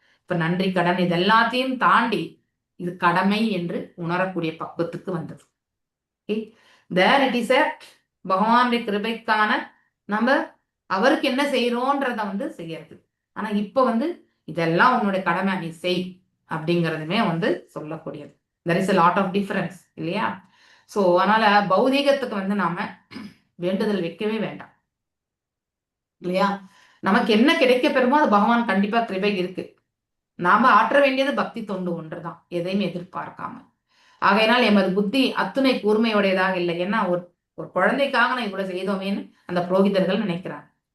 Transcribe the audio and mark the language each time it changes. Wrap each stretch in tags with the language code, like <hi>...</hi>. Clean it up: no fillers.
<ta>இப்ப நன்றி கடன் இது எல்லாத்தையும் தாண்டி இது கடமை என்று உணரக்கூடிய பக்குவத்துக்கு வந்தது.</ta> <en>okay, there it is</en> <ta>பகவானுடைய கிருபைக்கான நம்ம அவருக்கு என்ன செய்யறோன்றத வந்து செய்யறது. ஆனா இப்ப வந்து இதெல்லாம் உன்னுடைய கடமை, நீ செய் அப்படிங்கிறதுமே வந்து சொல்லக்கூடியது.</ta> <en>there is a lot of difference</en> <ta>இல்லையா? சோ அதனால பௌதீகத்துக்கு வந்து நாம வேண்டுதல் வைக்கவே வேண்டாம் இல்லையா? நமக்கு என்ன கிடைக்க பெறுமோ அது பகவான் கண்டிப்பா கிருபை இருக்கு. நாம ஆற்ற வேண்டியது பக்தி தொண்டு ஒன்றுதான், எதையும் எதிர்பார்க்காம. ஆகையினால் எமது புத்தி அத்துணை கூர்மையுடையதாக இல்லை. ஏன்னா ஒரு குழந்தைக்காக நான் இவ்வளவு செய்தோமேன்னு அந்த புரோகிதர்கள் நினைக்கிறாங்க.</ta>